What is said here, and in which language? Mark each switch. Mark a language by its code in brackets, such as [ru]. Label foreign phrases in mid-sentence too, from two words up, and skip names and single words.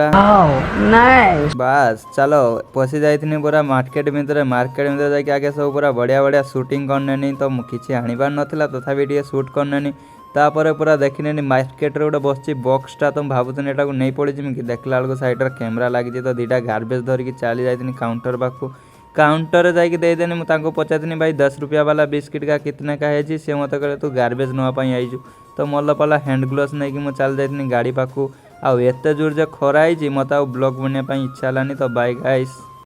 [or] ବାସ୍ ଚାଲ ପଶି ଯାଇଥିଲି ପୁରା ମାର୍କେଟ ଭିତରେ ଯାଇକି ଆଗେ ସବୁ ପୁରା ବଢ଼ିଆ ସୁଟିଂ କରିନେନି ତ ମୁଁ କିଛି ଆଣିବାର ନଥିଲା ତଥାପି ଟିକେ ସୁଟ୍ କରିନେନି। ତାପରେ ପୁରା ଦେଖିନେନି ମାର୍କେଟରେ ଗୋଟେ ବସିଛି ବକ୍ସଟା ତ ମୁଁ ଭାବୁଥିଲି ଏଟାକୁ ନେଇ ପଡ଼ିଯିବି କି ଦେଖିଲା ବେଳକୁ ସାଇଡ଼ରେ କ୍ୟାମେରା ଲାଗିଛି ତ ଦୁଇଟା ଗାର୍ବେଜ୍ ଧରିକି ଚାଲି ଯାଇଥିଲି କାଉଣ୍ଟର ପାଖକୁ। କାଉଣ୍ଟରରେ ଯାଇକି ଦେଇଦେନି। ମୁଁ ତାଙ୍କୁ ପଚାରିଥିଲି ଭାଇ 10 [hi] रुपया वाला बिस्किट का कितने का है जी। [or] ସେ ମୋତେ କହିଲେ ତୁ ଗାର୍ବେଜ୍ ନେବା ପାଇଁ ଆଇଛୁ। ତ ମଲ ପାଲା [en] hand gloves [or] ନେଇକି ମୁଁ ଚାଲି ଯାଇଥିଲି ଗାଡ଼ି ପାଖକୁ। ଆଉ ଏତେ ଜୋର ଯେ ଖରା ହେଇଛି ମୋତେ ଆଉ ବ୍ଲଗ୍ ବନେଇବା ପାଇଁ ଇଚ୍ଛା ହେଲାନି ତ [en] bye guys.